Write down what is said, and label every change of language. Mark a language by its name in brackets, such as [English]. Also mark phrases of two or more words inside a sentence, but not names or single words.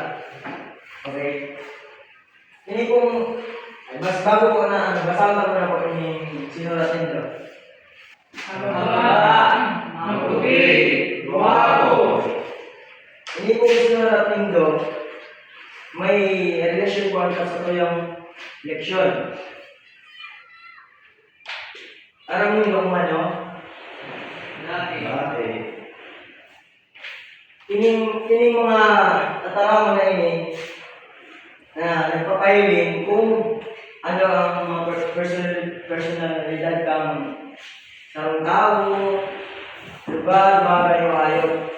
[English] Okay. [Bikol] Ini pong, mas bago po na, basahan ko na po ini sinulat nito. Mabuti, guwapo. Ini pong sinulat nito, may relasyon po sa tuyong leksyon. Aram mo kung ano? Ini mga tataraman na ini na nagpapahiling kung ano ang mga personalidad kang sarong tao, lugar, bagay o hayop.